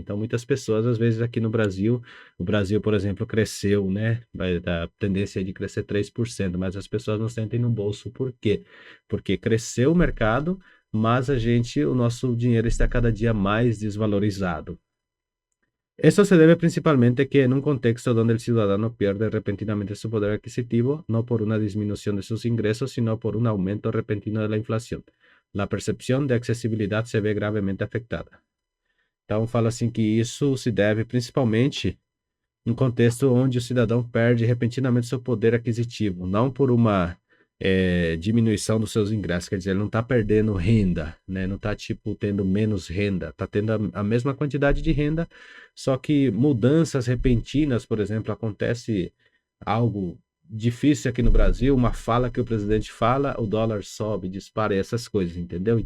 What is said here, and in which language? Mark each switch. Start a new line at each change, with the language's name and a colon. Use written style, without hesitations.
Portuguese: Então muitas pessoas, às vezes aqui no Brasil, o Brasil, por exemplo, cresceu, né? A tendência é de crescer 3%, mas as pessoas não sentem no bolso. Por quê? Porque cresceu o mercado, mas o nosso dinheiro está cada dia mais desvalorizado.
Spanish: Esto se debe principalmente a que en un contexto donde el ciudadano pierde repentinamente su poder adquisitivo, no por una disminución de sus ingresos, sino por un aumento repentino de la inflación, la percepción de accesibilidad se ve gravemente afectada.
Portuguese: Então, fala assim que isso se deve principalmente em um contexto onde o cidadão perde repentinamente seu poder aquisitivo, não por uma diminuição dos seus ingressos, quer dizer, ele não está perdendo renda, né? Não está tipo tendo menos renda, está tendo a mesma quantidade de renda, só que mudanças repentinas, por exemplo, acontece algo difícil aqui no Brasil, uma fala que o presidente fala, o dólar sobe, dispara, essas coisas, entendeu?